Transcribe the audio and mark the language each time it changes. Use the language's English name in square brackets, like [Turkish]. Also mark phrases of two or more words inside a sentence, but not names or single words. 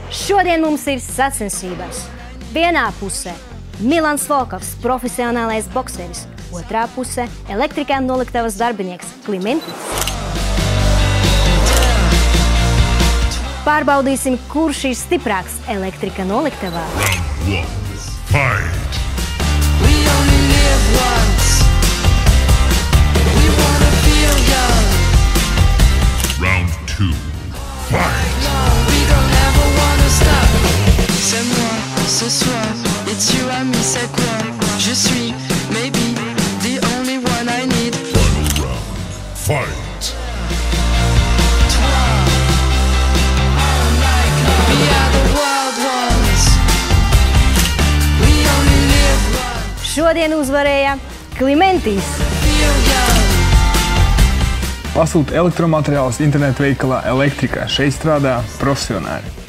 [Latvian] Šodien mums ir sacensības. Vienā pusē Milans Volkovs, profesionālais bokseris. Otrā pusē elektrikā noliktavas darbinieks Klimentis. Pārbaudīsim, kurš ir stiprāks elektrika noliktavā. [English] Round 1. Fight! We only live once. We wanna feel young. Round 2. Fight! We don't ever wanna stop. [French] C'est moi, ce soir. [English] It's you and me, [French] c'est quoi? Je suis, [English] maybe, the only one I need. Final round. Fight! We are the wild ones. We only live once. [Latvian] Šodien uzvarēja Klimentis. [English] Feel young. [Latvian] Pasūta elektromateriālus internetu veikalā Elektrikā. Šeit strādā profesionāļi.